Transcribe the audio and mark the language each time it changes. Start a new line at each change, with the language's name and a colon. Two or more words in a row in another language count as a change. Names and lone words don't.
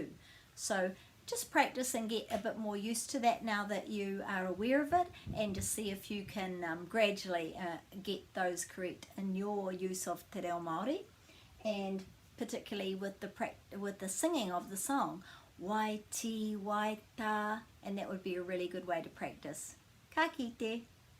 English: So just practice and get a bit more used to that now that you are aware of it, and just see if you can gradually get those correct in your use of
Māori: Te Reo Māori,
English: and particularly with the singing of the song Wai ti, wai ta, and that would be a really good way to practice.
Māori: Ka kite.